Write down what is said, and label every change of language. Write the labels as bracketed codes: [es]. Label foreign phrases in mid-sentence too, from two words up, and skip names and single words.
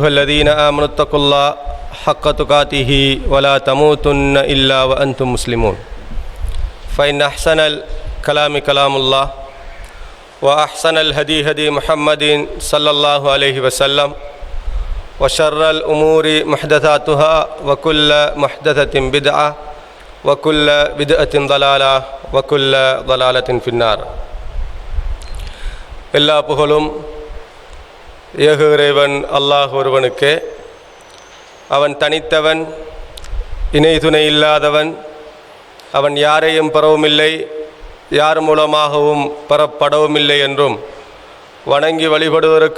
[ar] الذين آمنوا اتقوا الله حق تقاته ولا تموتن إلا وأنتم مسلمون فإن أحسن الكلام كلام الله وأحسن الهدي هدي محمد صلى الله عليه وسلم وشر الأمور محدثاتها وكل محدثة بدعة وكل بدعة ضلالة وكل ضلالة في النار. [ta] எல்லா புகழும் ஏக இறைவன் அல்லாஹ் ஒருவனுக்கே. அவன் தனித்தவன், இணை துணை இல்லாதவன். அவன் யாரையும் பெறவுமில்லை, யார் மூலமாகவும் பெறப்படவுமில்லை என்றும் வணங்கி வழிபடுவதற்கு